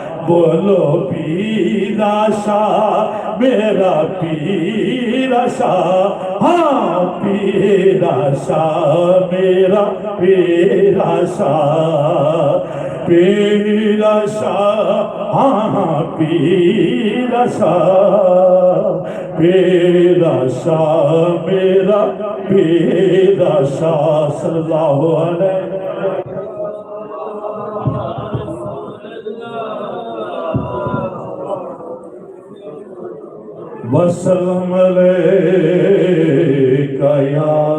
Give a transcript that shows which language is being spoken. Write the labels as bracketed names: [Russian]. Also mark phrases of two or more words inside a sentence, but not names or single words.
[Punjabi] بولو پیرا شاہ میرا پیرا شاہ، ہاں پیرا شاہ میرا پیرا شاہ، پیرا شاہ، ہاں ہاں پیرا شاہ، پیرا شاہ میرا پیرا شاہ [Arabic] صلى الله عليه وسلم عليك يا